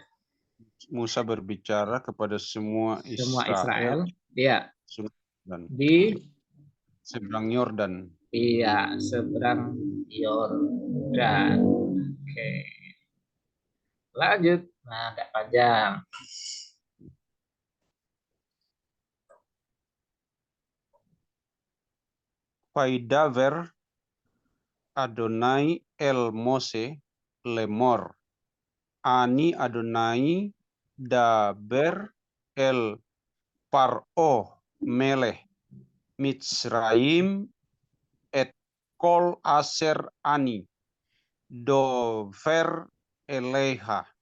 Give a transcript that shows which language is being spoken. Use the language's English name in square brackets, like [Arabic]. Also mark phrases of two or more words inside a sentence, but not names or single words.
[Indonesian] Musa berbicara kepada semua Israel. Iya. Dan Di seberang Yordan. Iya, seberang Yordan. Oke. Lanjut. Nah, agak panjang. [Hebrew] וידבר אדני אל משה לאמר. אני אדני דבר אל פרעה מלך מצרים את כל אשר אני דבר אליך.